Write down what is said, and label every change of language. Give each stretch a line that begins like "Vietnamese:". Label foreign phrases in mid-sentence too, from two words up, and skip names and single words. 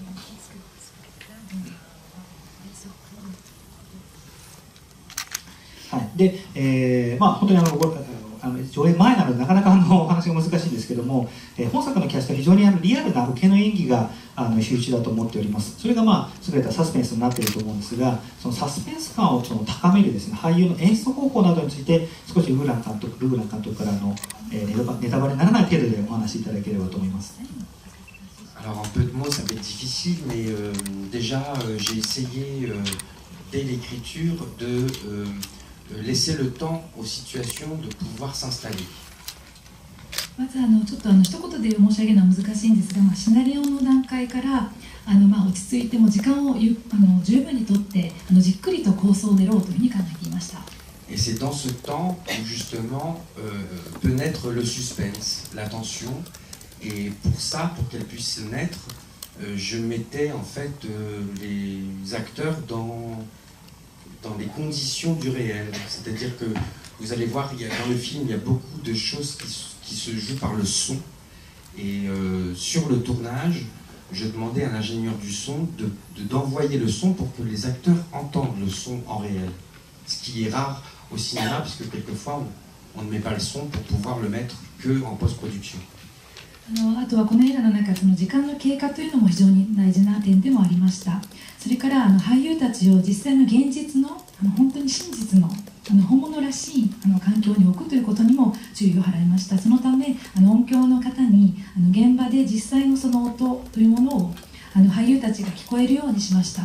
Japanese: はい、で、本当に上映前なのでなかなかお話が難しいんですけども、本作のキャストは非常にリアルな受けの演技が秀逸だと思っております。それが優れたサスペンスになっていると思うんですが、そのサスペンス感を高めるですね、俳優の演出方法などについて少しルーラン監督からネタバレにならない程度でお話しいただければと思います。
French: Alors en peu de mots, ça va être difficile, mais déjà j'ai essayé dès l'écriture de laisser le temps aux situations de pouvoir s'installer.
Japanese: まずちょっと一言で申し上げるのは難しいんですが、シナリオの段階から落ち着いても時間を十分にとってじっくりと構想を練ろうというふうに考えていました。
French: Et c'est dans ce temps où justement peut naître le suspense, la tension. Et pour ça, pour qu'elle puisse naître, je mettais en fait les acteurs dans les conditions du réel. C'est-à-dire que vous allez voir, dans le film, il y a beaucoup de choses qui se jouent par le son. Et sur le tournage, je demandais à l'ingénieur du son d'envoyer le son pour que les acteurs entendent le son en réel. Ce qui est rare au cinéma, puisque quelquefois, on ne met pas le son pour pouvoir le mettre qu'en post-production.
Japanese: あとはこの映画の中、その時間の経過というのも非常に大事な点でもありました。それから俳優たちを実際の現実の本当に真実の本物らしい環境に置くということにも注意を払いました。そのため音響の方に現場で実際のその音というものを俳優たちが聞こえるようにしました。